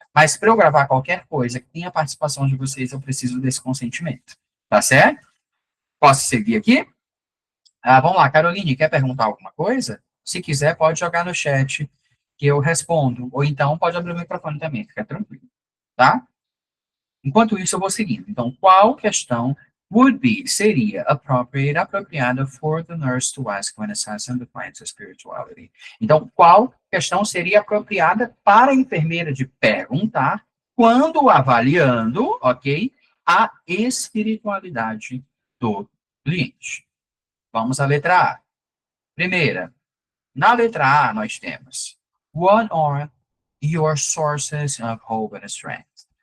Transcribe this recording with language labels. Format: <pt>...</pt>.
<pt>Mas para eu gravar qualquer coisa que tenha participação de vocês, eu preciso desse consentimento, tá certo? Posso seguir aqui? Vamos lá, Caroline, quer perguntar alguma coisa? Se quiser, pode jogar no chat que eu respondo. Ou então, pode abrir o microfone também, fica tranquilo, tá? Enquanto isso, eu vou seguindo. Então, qual questão</pt> <en>would be, seria, appropriate, apropriada for the nurse to ask when assessing the client's spirituality.</en> <pt>Então, qual questão seria apropriada para a enfermeira de perguntar quando avaliando, ok, a espiritualidade do cliente? Vamos à letra A. Primeira, na letra A nós temos</pt> <en>what are your sources of hope and strength?</en>